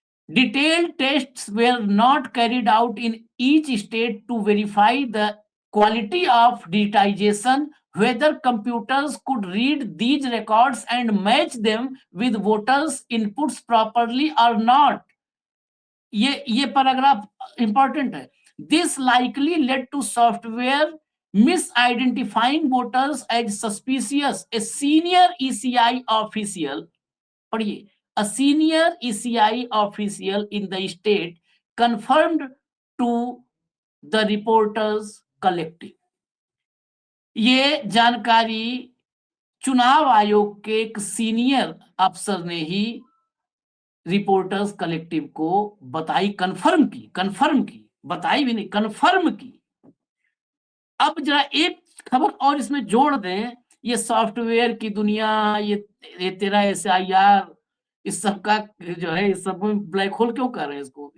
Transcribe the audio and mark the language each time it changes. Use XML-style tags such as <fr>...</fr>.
<en>Detailed tests were not carried out in each state to verify the quality of digitization, whether computers could read these records and match them with voters' inputs properly or not.</en> <hi>ये paragraph important है.</hi> <en>This likely led to software misidentifying voters as suspicious. A senior ECI official,</en> <hi>पढ़िए,</hi> <en>a senior ECI official in the state confirmed to the reporters collective.</en> <hi>ये जानकारी चुनाव आयोग के एक senior अफसर ने ही रिपोर्टर्स कलेक्टिव को बताई, कंफर्म की, बताई भी नहीं, कंफर्म की. अब जरा एक खबर और इसमें जोड़ दें, ये सॉफ्टवेयर की दुनिया, ये तेरा SIR, इस सब का जो है, इस सब में ब्लैक होल क्यों कर रहे हैं इसको?</hi>